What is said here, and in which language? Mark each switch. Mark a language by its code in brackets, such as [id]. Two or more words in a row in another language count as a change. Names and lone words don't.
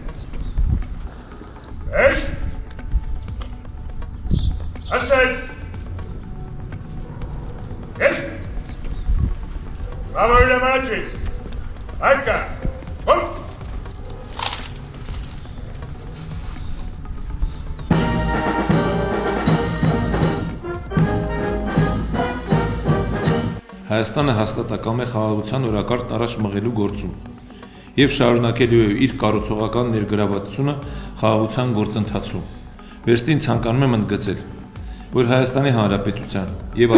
[ro] Ești? Asta-i! Ești? Bravo, Iulia Maraci! Haica! Bun! [hy] Հայաստանը հաստատակամ է խաղաղության օրակարգ առաջ մղելու գործում եւ շարունակելու է իր կառուցողական ներգրավվածությունը խաղաղության գործընթացում։ Վերստին ցանկանում եմ ընդգծել, որ Հայաստանի Հանրապետության եւ